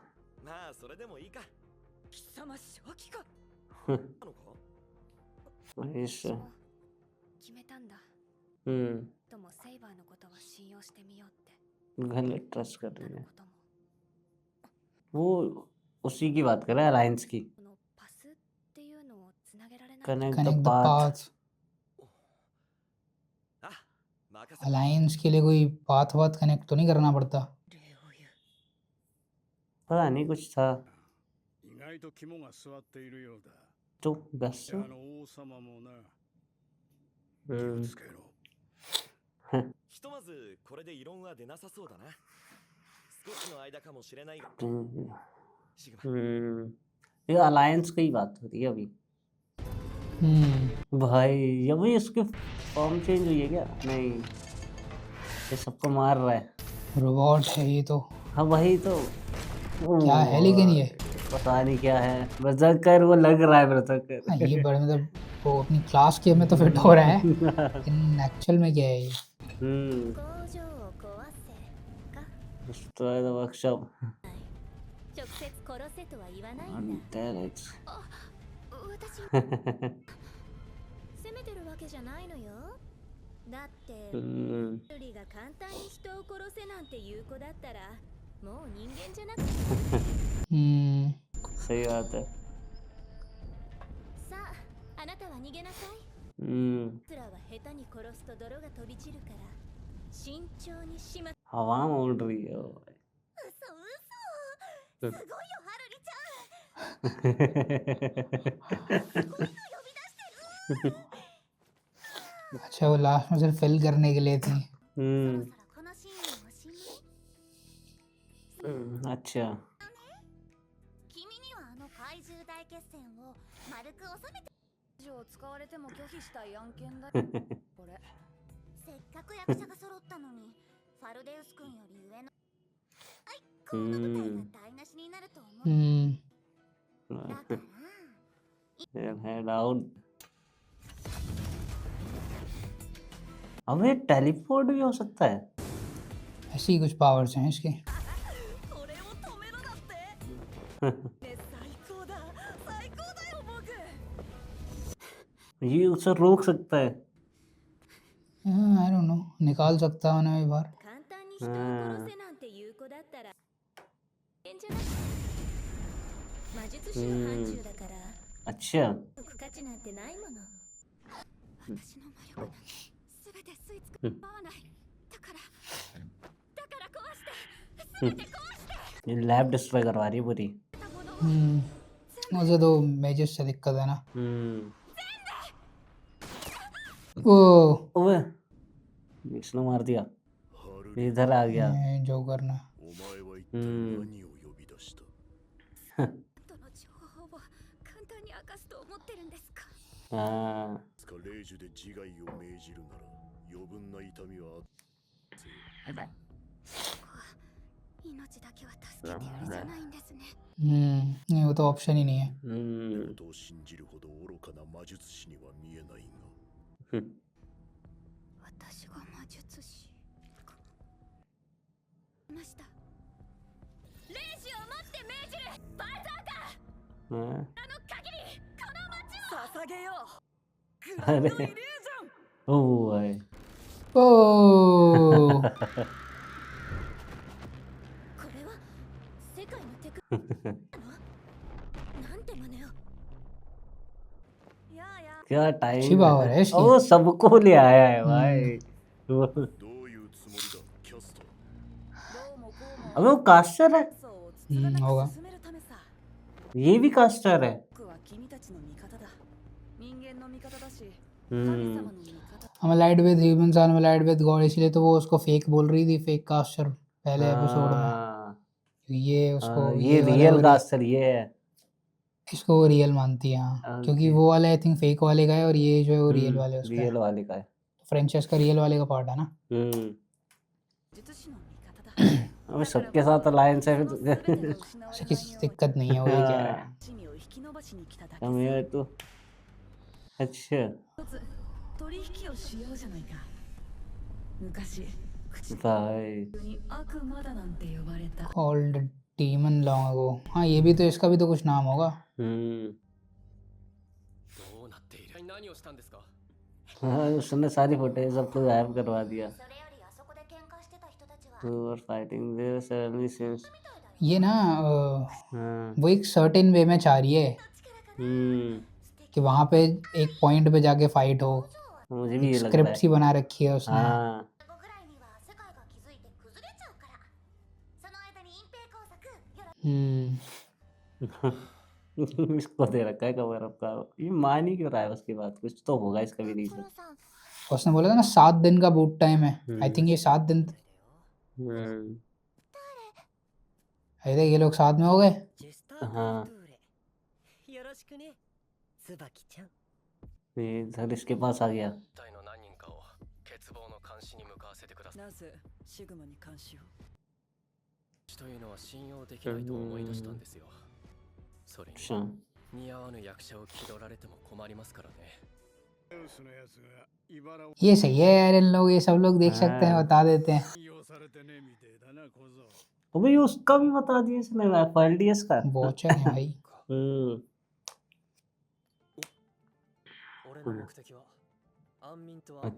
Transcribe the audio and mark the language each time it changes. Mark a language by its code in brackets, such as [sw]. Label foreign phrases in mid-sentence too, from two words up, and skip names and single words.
[ja] まあそれでもいいか貴様正気か。なのか [hi] इस [ja] 私も決めたんだ हम्म ともセイバーのことは信用してみようって [hi] गलत ट्रस्ट कर [ja] 他 [hi] रही [ja] の [hi] है [ja] ことも [hi] वो उसी की बात कर रहा है अलायंस की [ja] このパスっていうのをつなげられない [en] connect the connect the पाथ पाथ [ja] あ任せろ [hi] अलायंस के लिए कोई पाथ वाथ कनेक्ट तो नहीं करना पड़ता। [ja] 礼を言う。 [hi] पता नहीं कुछ था [ja] 意外と肝が据わっているようだ。 [hi] तो बस [ja] あの王様もな。気を हम्म つけろ。ひとまずこれで異論は出なさそうだな少しの間かもしれないが हम्म シグマ [hi] ये अलायंस की ही बात हो रही है अभी भाई ये भाई इसकी [en] form change [hi] हुई है क्या नहीं ये सबको मार रहा है रोबोट है ये तो। हाँ वही तो क्या है लेकिन ये? पता नहीं क्या है बरसर्कर वो लग रहा है बरसर्कर हाँ, ये बड़े मतलब वो अपनी क्लास के में तो फिट हो रहा है लेकिन एक्चुअल में क्या है ये? हम्म [ja] 工場を壊せか [en] destroy the workshop [ja] 直接殺せとは言わないんだ [en] damn it [ja] 私責めてるわけじゃないのよだって हम्म ルリが簡単に人を殺せなんて言う子だったらもう人間じゃなくて [hi] सही बात है [ja] さああなたは逃げなさい हम्म つらは下手に殺すと泥が飛び散るから慎重にしま [hi] हवा में उड़ रही है वो [ja] 嘘すごいよハルリちゃん [hi] अच्छा वो लास्ट में सिर्फ फिल करने के लिए थी। [ja] そろ हम्म そろこのシーンをおしまい [hi] अच्छा [ja] 君にはあの怪獣大決戦を丸く収めて以上使われても拒否したい案件だ。これ。せっかく役者が揃ったのにファルデウス君より上のこの舞台が台無しになると思うだから [en] head out [hi] अब ये टेलीपोर्ट भी हो सकता है ऐसी ही कुछ पावर्स हैं इसके। [ja] これを止めろだって。ね、最高だ。最高だよ僕。 [hi] ये उसे रोक सकता है [en] I don't know [hi] निकाल सकता है उन्हें भी बाहर। [ja] 簡単に人を殺せなんて言う子だったら変じゃない魔術師の範疇だから [hi] अच्छा [ja] 解く価値なんてないもの私の魔力なんて全て吸い付うんく合わないだから壊して全て壊して [hi] ये लैब डिस्ट्रॉय करवा रही है पूरी [ja] たものを [hi] मुझे तो मेजर से दिक्कत है ना। ओ ओए इसने मार दिया, [ja] ハル [hi] इधर आ गया। जो करना [ja] お前は一体何を呼び出したとの情報を簡単に明かすと思ってるんですか。 [hi] हाँ [ja] つか霊樹で自害を命じるなら余分な痛みはあって命だけは助けてやるじゃないんですね。 [hi] नहीं वो तो ऑप्शन ही नहीं है। [ja] ことを信じるほど愚かな魔術師には見えないが私が魔術師か。ました。霊視をもって命じるバザーカ [hi] हाँ [ja] あの限りこの町を捧げようグランドイリュージョン [hi] ओ भाई ओ [ja] これは世界のテクなんて真似を。やあや [hi] क्या टाइम अच्छी पावर है इसकी। वो सबको ले आया है भाई। वो [ja] どういうつもりだキャスターどうもこうも [hi] अबे वो कास्टर है, [ja] そうをつつがな [hi] होगा। [ja] く進めるためさ [hi] ये भी कास्टर है। [ja] 僕は君たちの味方だ人間の味方だし神 हम्म 様の味方 [en] allied with humans unallied with god, [hi] इसलिए तो वो उसको फेक बोल रही थी, [en] fake caster [hi] पहले एपिसोड में। हाँ, ये उसको हाँ, ये वाला रियल वो कास्टर ये है। इसको वो रियल मानती है हाँ, क्योंकि ओके। वो वाला [en] I think [hi] फेक वाले का है और ये जो है वो रियल वाले उसका है। रियल वाले का है। फ्रेंचाइज का रियल वाले का पार्ट है ना। [ja] 術師の味方だ [hi] अबे सबके साथ अलायंस है फिर [ja] 全て [hi] तो। [ja] が失わ [hi] उसे [ja] れない [hi] किसी [ja] よう [hi] दिक्कत नहीं है, वो ये कह रहा है। [ja] 地味を引き延ばしに来ただけ [hi] हम ये तो अच्छा [ja] 一つ取引をしようじゃないか昔口 [hi] भाई [ja] に悪魔だなんて呼ばれた [en] called demon long ago. [hi] हाँ ये भी तो, इसका भी तो कुछ नाम होगा। [ja] どうなっている何をしたんですか [hi] हाँ उसने सारी फुटेज सब कुछ गायब करवा दिया। [ja] それよりあそこで喧嘩してた人たちは [en] We were fighting there suddenly since [hi] ये ना हाँ वो एक [en] certain way [hi] में चाह रही है कि वहाँ पे एक पॉइंट पे जाके फाइट हो। मुझे भी ये लगता स्क्रिप्ट है। सी बना रखी है उसने। हाँ [ja] 後ぐらいには世界が気づいて崩れちゃうからその間に隠蔽工作よろ [hi] इसको दे रखा है [en] cover up [hi] का। ये मान ही क्यों रहा है उसकी बात, कुछ तो होगा इसका भी रीजन। [ja] 黒さん [hi] उसने बोला था ना 7 दिन का [en] boot time [hi] है। [en] I think [hi] ये 7 दिन [en] I think [hi] ये लोग साथ में हो गए। [ja] ジェスター・ [hi] हाँ [ja] トゥーレよろしくね椿ちゃん [hi] ये इधर इसके पास आ गया। [ja] 隊の何人かを欠乏の監視に向かわせてくださいなぜシグマに監視をというのは信用できないと思い出したんですよそれに [hi] अच्छा [ja] 似合わぬ役者を気取られても困りますからね [hi] ये सही है यार, इन लोग ये सब लोग देख सकते हैं, हाँ। बता देते हैं। अबे ये उसका भी बता दिया इसने FLDS का। वॉचर है भाई। हम्म [ja] 俺の目的は安眠と安